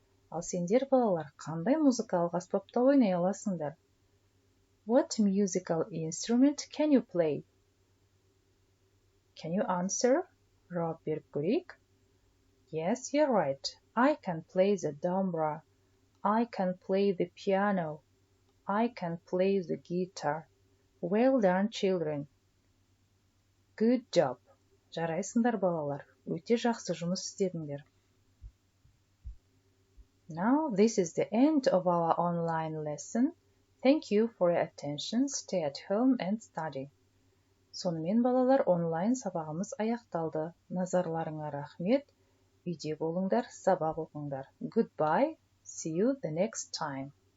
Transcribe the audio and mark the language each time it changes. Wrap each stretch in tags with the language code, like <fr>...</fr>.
<kk>Ал сендер балалар қандай музыкалық аспапта ойнай аласыңдар?</kk> <en>What musical instrument can you play? Can you answer?</en> <kk>Жауап беріп көрейік.</kk> <en>Yes, you're right. I can play the dombra. I can play the piano. I can play the guitar. Well done, children. Good job.</en> <kk>Жарайсыңдар балалар. Өте жақсы жұмыс істедіңдер.</kk> <en>Now, this is the end of our online lesson. Thank you for your attention. Stay at home and study.</en> <kk>Сонымен балалар, онлайн сабағымыз аяқталды. Назарларыңа рахмет. Үйде болыңдар, сабақ оқыңдар.</kk> <en>Goodbye. See you the next time.</en>